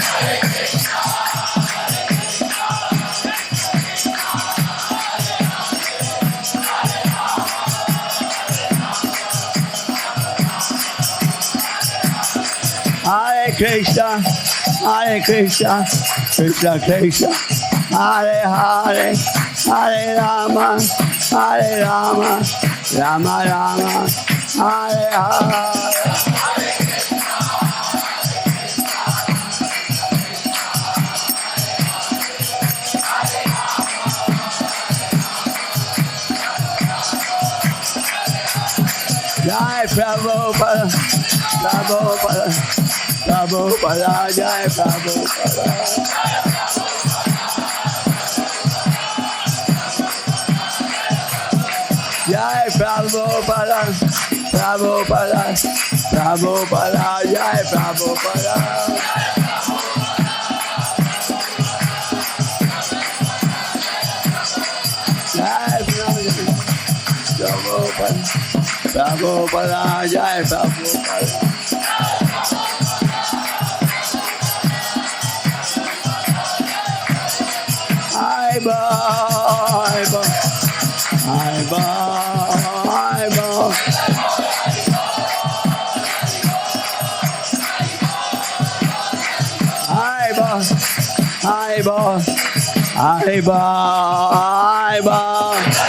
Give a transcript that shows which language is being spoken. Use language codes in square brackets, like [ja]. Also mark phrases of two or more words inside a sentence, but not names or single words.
[sa] Hare Krishna, Hare Krishna, Krishna Krishna, Hare Hare, Hare Rama, Hare Rama, Rama Rama, Hare Hare. Jai Prabhupada, Prabhupada, Prabhupada, Jai Prabhupada. Jai Prabhupada, Prabhupada, Prabhupada, Jai Prabhupada. Jai Prabhupada, Prabhupada, Jai Prabhupada. [en] Bye bye, bye bye, bye. Hi boss, hi boss, hi boss, hi boss.